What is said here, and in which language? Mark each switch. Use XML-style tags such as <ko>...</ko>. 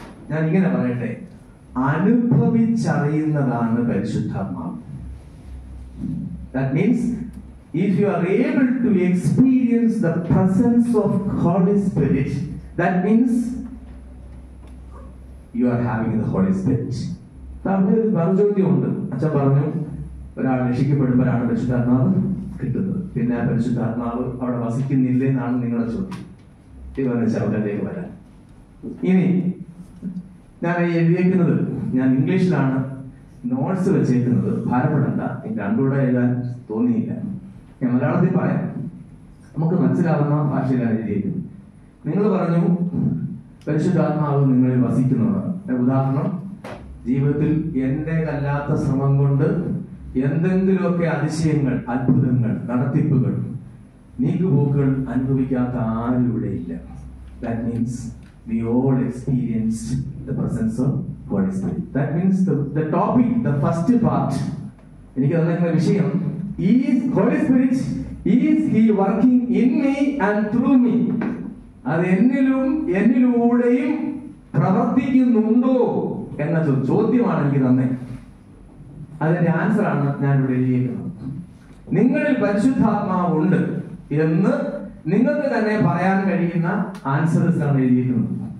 <ml>ഞാൻ ഇങ്ങനെ പറയട്ടെ, അനുഭവിച്ചറിയുന്നതാണ് പരിശുദ്ധാത്മാവ്.</ml> <en>That means if you are able to experience the presence of Holy Spirit, that means you are having the Holy Spirit.</en> <ml>ചോദ്യമുണ്ട്. അച്ഛൻ പറഞ്ഞു ഒരാൾ രക്ഷിക്കപ്പെടുമ്പോഴാണ് പരിശുദ്ധാത്മാവ് കിട്ടുന്നത്. പിന്നെ ആ പരിശുദ്ധാത്മാവ് അവിടെ വസിക്കുന്നില്ലേ എന്നാണ് നിങ്ങളുടെ ചോദ്യം. ഇവരുടെ ചവിട്ടിലേക്ക് വരാൻ. ഇനി ഞാൻ എഴുതിയേക്കുന്നത്, ഞാൻ ഇംഗ്ലീഷിലാണ് നോട്ട്സ് വെച്ചേക്കുന്നത്. ഭാരപ്പെടണ്ട, എനിക്ക് രണ്ടുകൂടെ എഴുതാൻ തോന്നിയില്ല. ഞാൻ മലയാളത്തിൽ പറയാം, നമുക്ക് മനസ്സിലാവുന്ന ഭാഷയിലാണ് എഴുതിയേക്കുന്നത്. നിങ്ങൾ പറഞ്ഞു പരിശുദ്ധാത്മാവ് നിങ്ങളിൽ വസിക്കുന്നുണ്ട്. ഉദാഹരണം, ജീവിതത്തിൽ എന്റെ കല്ലാത്ത ശ്രമം കൊണ്ട് എന്തെങ്കിലുമൊക്കെ അതിശയങ്ങൾ, അത്ഭുതങ്ങൾ, നടത്തിപ്പുകൾ, നീക്കുപോക്കുകൾ അനുഭവിക്കാത്ത ആരും ഇവിടെ ഇല്ല.</ml> <en>That means we all experienced the presence of Holy Spirit. That means the topic, the first part,</en> <ml>എനിക്ക് തന്നിരിക്കുന്ന വിഷയം,</ml> <en>is Holy Spirit, is he working in me and through me?</en> <ml>അത് എന്നിലും എന്നിലൂടെയും പ്രവർത്തിക്കുന്നുണ്ടോ എന്ന ചോദ്യമാണ് എനിക്ക് തന്നെ. അതിന്റെ ആൻസർ ആണ് ഞാൻ ഇവിടെ എഴുതിയിരിക്കുന്നത്. നിങ്ങളിൽ പരിശുദ്ധാത്മാവ് ഉണ്ട് എന്ന് നിങ്ങൾക്ക് തന്നെ പറയാൻ കഴിയുന്ന ആൻസേഴ്സ് ആണ് എഴുതിയിരിക്കുന്നത്.</ml>